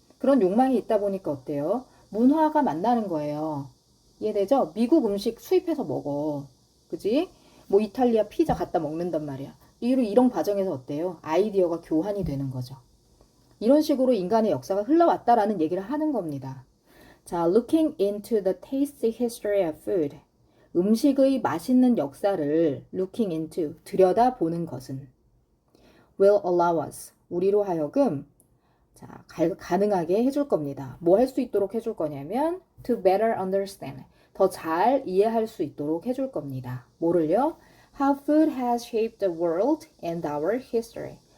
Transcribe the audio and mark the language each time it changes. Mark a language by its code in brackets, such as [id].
[ko] 그런 욕망이 있다 보니까 어때요? 문화가 만나는 거예요. 이해되죠? 미국 음식 수입해서 먹어. 그지? 뭐 이탈리아 피자 갖다 먹는단 말이야. 이런 과정에서 어때요? 아이디어가 교환이 되는 거죠. 이런 식으로 인간의 역사가 흘러왔다라는 얘기를 하는 겁니다. [en] 자, looking into the tasty history of food. [ko] 음식의 맛있는 역사를 [en] looking into, [ko] 들여다보는 것은 [en] will allow us, [ko] 우리로 하여금 자, 가능하게 해줄 겁니다. 뭐 할 수 있도록 해줄 거냐면 [en] to better understand, [ko] 더 잘 이해할 수 있도록 해줄 겁니다. 뭐를요? [en] How food has shaped the world and our history.